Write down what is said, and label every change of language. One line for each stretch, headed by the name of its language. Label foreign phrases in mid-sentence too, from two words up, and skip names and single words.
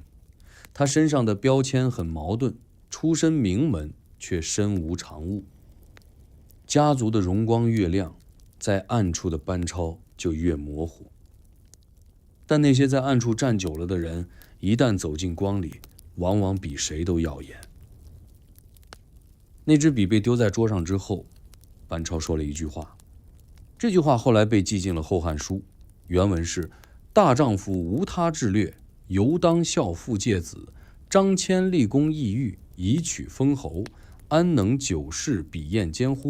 Chinese: 他身上的標籤很矛盾，出身名門卻身無長物。家族的榮光越亮，在暗處的班超就越模糊。但那些在暗處站久了的人，一旦走進光裡，往往比誰都耀眼。那支筆被丟在桌上之後，班超說了一句話，這句話後來被記進了《後漢書》，原文是：
Literary Chinese: 大丈夫無他志略，猶當效傅介子。張騫立功異域，以取封侯，安能久視筆硯間乎？